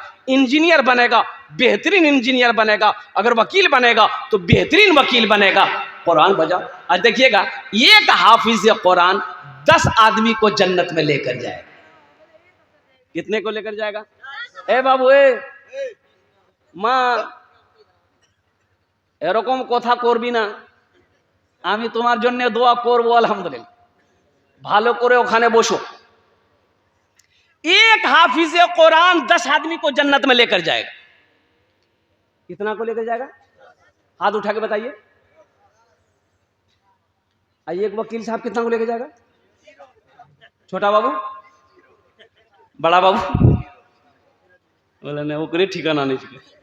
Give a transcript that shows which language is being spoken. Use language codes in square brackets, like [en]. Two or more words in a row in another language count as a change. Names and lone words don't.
[ur] انجینئر بنے گا، بہترین انجینئر بنے گا. اگر وکیل بنے گا تو بہترین وکیل بنے گا. قرآن بجاؤ. آج دیکھیے گا، ایک حافظ قرآن 10 آدمی کو جنت میں لے کر جائے گا. کتنے کو لے کر جائے گا؟ اے بابو، اے ماں [bn] এরকম কথা করবি না, আমি তোমার জন্য দোয়া করব. আলহামদুলিল্লাহ, ভালো করে ওখানে বসো. [ur] ایک حافظ قرآن 10 آدمی کو جنت میں لے کر جائے گا. کتنا کو لے کر جائے گا؟ ہاتھ اٹھا کے بتائیے. ایک وکیل صاحب کتنا کو لے کے جائے گا؟ چھوٹا بابو، بڑا بابو بولے نہیں، وہ کرے ٹھکانا نہیں چاہیے.